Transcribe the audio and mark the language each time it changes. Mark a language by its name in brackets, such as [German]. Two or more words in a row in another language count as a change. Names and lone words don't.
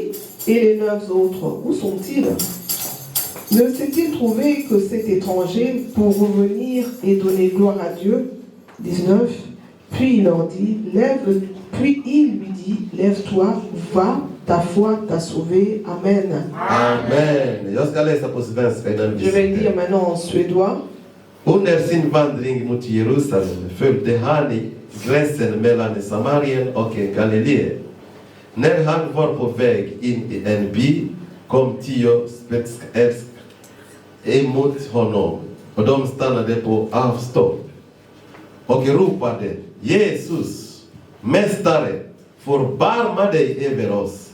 [French] Et les 9 autres, où sont-ils? Ne s'est-il trouvé que cet étranger pour revenir et donner gloire à Dieu? 19. Puis il leur dit, puis il lui dit, lève-toi, va, ta foi t'a sauvé. Amen. Amen. Je vais lire maintenant en suédois. [Swedish] Under sin vandring mot Jerusalem följde han i gränsen mellan Samarien och Galileen. När han var på väg in i en by kom 10 spetälsk emot honom och de stannade på avstånd och ropade: Jesus, mästare, förbarma dig över oss.